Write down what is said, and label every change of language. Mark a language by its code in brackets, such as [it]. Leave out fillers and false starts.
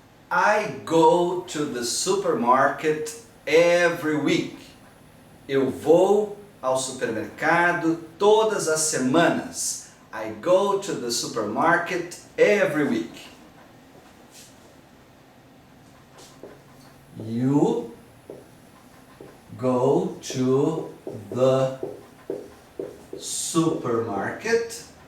[en] I go to the supermarket every week. [pt] Eu vou ao supermercado todas as semanas. [en] I go to the supermarket every week. You go to the supermarket.